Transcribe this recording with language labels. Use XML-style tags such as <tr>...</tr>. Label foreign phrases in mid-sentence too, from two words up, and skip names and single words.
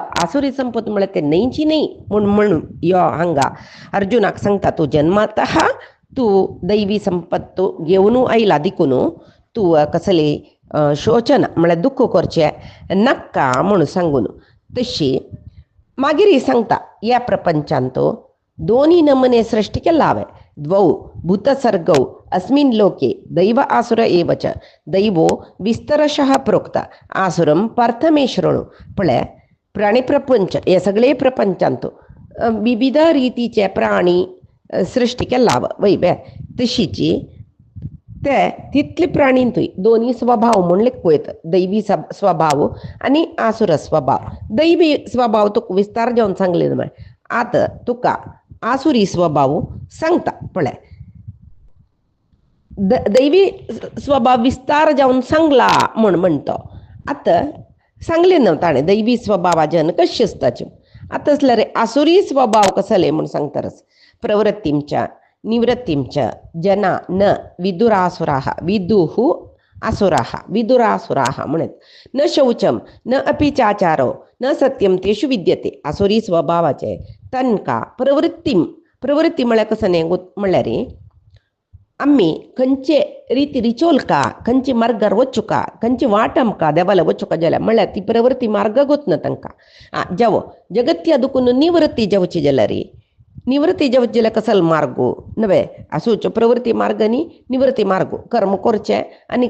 <kok>आसुरी संपत म्हळ्यार ते न्हयची न्हय म्हणून यो हांगा अर्जुनाक सांगता तूं जन्मातः तूं दैवी संपत्त घेवन आयला देखून तूं कसले शोचन म्हळ्यार दुःख करचें नाका म्हणून सांगून. तशी मागीर सांगता ह्या प्रपंचांत दोनी नमने सृश्टी केला हांवें</kok> <sa>द्वौ भूतसर्गौ अस्मिन् लोके दैव आसुर एव च दैवो विस्तरशः प्रोक्ता आसुरम पार्थमे शृणु.</sa> <kok>पळय प्राणी प्रपंच हे सगळे प्रपंचांत विविध रितीचे प्राणी सृश्टी केला वय बे तशीची ते तितले प्राणींतूय दोन्ही स्वभाव म्हणले पळयत दैवी स्वभाव आनी आसुर स्वभाव. दैवी स्वभाव तुका विस्तार जावन सांगले न्हय आतां तुका आसुरी स्वभाव सांगता. पळय दैवी स्वभाव विस्तार जावन सांगला म्हणतो. आतां सांगले न्हय ताणें दैवी स्वभावाच्यान कशें आसताच्यो. आतां असल्यार आसुरी स्वभाव कसले म्हूण सांगता रस</kok> <sa>प्रवृत्तींच्या निवृत्तिं च जना न विदुरासुराः विदुः असुराः विदुरासुराः</sa> <kok>म्हणत</kok> <sa>न शौचम न अपि चाचारो न सत्यम तेषु विद्यते</sa> <kok>असुरी स्वभावाचे तनका प्रवृत्ती म्हळ्यार कसं न्ही म्हणल्यार आम्ही खंयचे रीती रिचोलका खंयचे मार्गार वचुका खंयचे वाट आमकां देवाला वचुका जाल्यार म्हळ्यार ती प्रवृत्ती मार्ग गोतना तांकां जावो जगत्या दुखून निवृत्ती जावची जाल्यार निवृत्ती जावची जाल्यार कसलो मार्गो नवे आसूच्यो प्रवृत्ती मार्ग न्ही निवृत्ती मार्गो कर्म करचें आनी</kok>